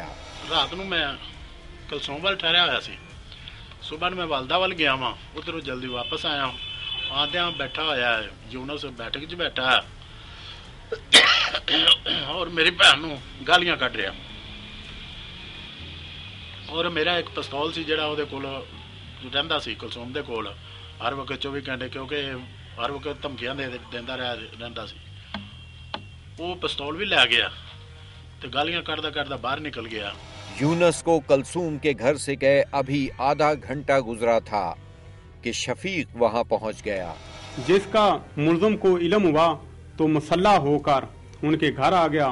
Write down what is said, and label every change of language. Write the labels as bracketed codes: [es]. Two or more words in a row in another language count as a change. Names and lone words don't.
[pa] رات نو میں کلثوم وال ٹھہریا ہوا سی، صبح میں والدہ وال گیا وا، ادھر جلدی واپس آیا ہوں، آدھا بیٹھا ہوا ہے یونس بیٹھک چ بیٹھا ہے اور میری بہن نو گالیاں کٹ رہا، اور میرا ایک پستول سی جڑا وہ کول رہندا سی کلثوم دے کول ہر وقت 24 گھنٹے، کیونکہ ہر وقت دھمکیاں دیندا رہندا سی، وہ پستول بھی لے گیا تو گالیاں کردا کردا باہر نکل گیا۔ [ur] یونس کو کلثوم کے گھر سے گئے ابھی آدھا گھنٹہ گزرا تھا کہ شفیق وہاں پہنچ گیا۔ جس کا ملزم کو علم ہوا تو مسلح ہو کر ان کے گھر آ گیا۔